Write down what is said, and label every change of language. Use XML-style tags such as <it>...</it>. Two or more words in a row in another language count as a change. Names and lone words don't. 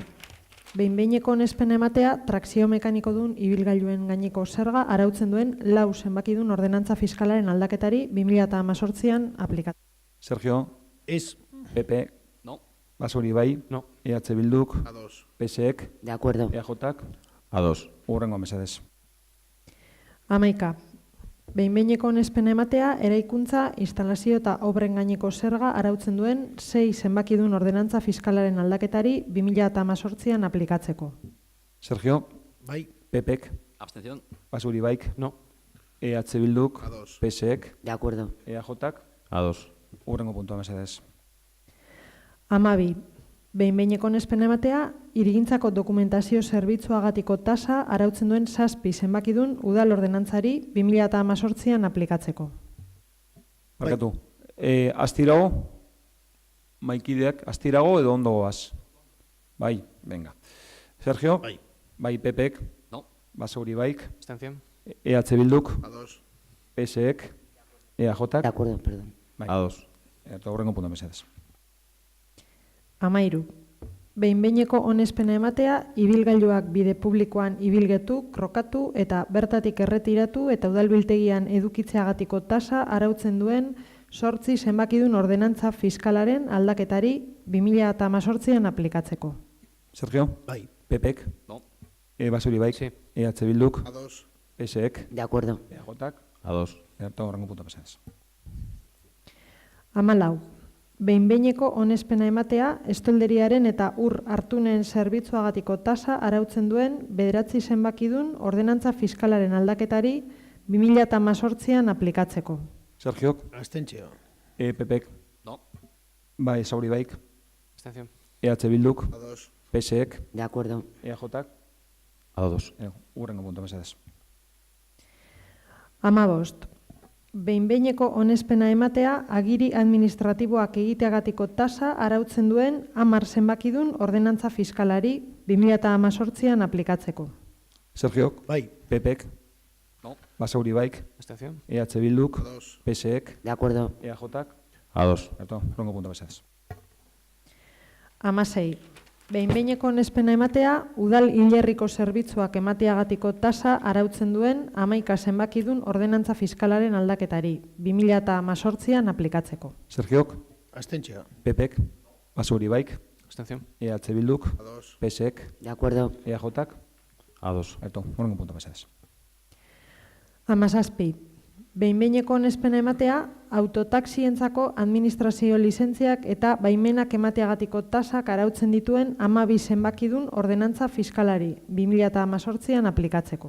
<eu>Behin-behineko onespena ematea trakzio mekaniko dun ibilgailuen gaineko zerga arautzen duen 4 zenbakidun ordenantza fiskalaren aldaketari 2018an aplikatzeko. Sergio? Ez. PP?</eu> <es>No.</es> <eu>Basauri bai?</eu> <es>No.</es> <eu>EH Bilduk? Ados. PSek?</eu> <es>De acuerdo.</es> <eu>EAJak? Ados. Hurrengo mesedez. 11. Behin-behineko onespena ematea eraikuntza, instalazio eta obren gaineko zerga arautzen duen 6 zenbakidun ordenantza fiskalaren aldaketari 2018an aplikatzeko. Sergio? Bai. PPek?</eu> <es>Abstención.</es> <eu>Basauri baik?</eu> <es>No.</es> <eu>EH Bilduk? Ados. PSek?</eu> <es>De acuerdo.</es> <eu>EAJak? Ados. Hurrengo puntua mesedez. 12. Behin-behineko onespena ematea hirigintzako dokumentazio zerbitzuagatiko tasa arautzen duen 7 zenbakidun udal ordenantzari 2018an aplikatzeko. Barkatu. Astirago? Maikideak, astirago edo ondo goaz? Bai, venga. Sergio? Bai. Bai, PPek?</eu> <es>No.</es> <eu>Basauri baik?</eu> <es>Abstención.</es> <eu>EH Bilduk? Ados. PSek? EAJak?</eu> <es>De acuerdo, perdón.</es> <eu>Bai. Ados. Eta hurrengo puntua mesedez. 13. Behin-behineko onespena ematea ibilgailuak bide publikoan ibilgetu, krokatu eta bertatik erretiratu eta udalbiltegian edukitzeagatiko tasa arautzen duen 8 zenbakidun ordenantza fiskalaren aldaketari 2018an aplikatzeko. Sergio? Bai. PPek?</eu> <es>No.</es> <eu>Basauri baik?</eu> <es>Sí.</es> <eu>EH Bilduk? Ados. PSek?</eu> <es>De acuerdo.</es> <eu>EAJak? Ados. Eta hurrengo puntua mesedez. 14. Behin-behineko onespena ematea estolderiaren eta ur hartunen zerbitzuagatiko tasa arautzen duen 9 zenbakidun ordenantza fiskalaren aldaketari 2018an aplikatzeko. Sergiok? Abstentzio. PPek?</eu> <es>No.</es> <eu>Bai, Sauri baik?</eu> <es>Abstención.</es> <eu>EH Bilduk? Ados. PSek?</eu> <es>De acuerdo.</es> <eu>EAJak? Ados. Hurrengo puntua mesedez. 15. Behin-behineko onespena ematea agiri administratiboak egiteagatiko tasa arautzen duen 10 zenbakidun ordenantza fiskalari 2018an aplikatzeko. Sergiok? Bai. PPek?</eu> <es>No.</es> <eu>Basauri baik?</eu> <es>Abstención.</es> <eu>EH Bilduk? Ados. PSek?</eu> <es>De acuerdo.</es> <eu>EAJak? Ados. Eta hurrengo puntua mesedez. 16. Behin-behineko onespena ematea udal hilerriko zerbitzuak emateagatiko tasa arautzen duen 11 zenbakidun ordenantza fiskalaren aldaketari 2018an aplikatzeko. Sergiok? Abstentzio. PPek? Basauri baik?</eu> <es>Abstención.</es> <eu>EH Bilduk? Ados. PSek?</eu> <es>De acuerdo.</es> <eu>EAJak? Ados. Eta hurrengo puntua mesedez. 17. Behin-behineko onespena ematea autotaxientzako administrazio lizentziak eta baimenak emateagatiko tasak arautzen dituen 12 zenbakidun ordenantza fiskalari 2018an aplikatzeko.</eu>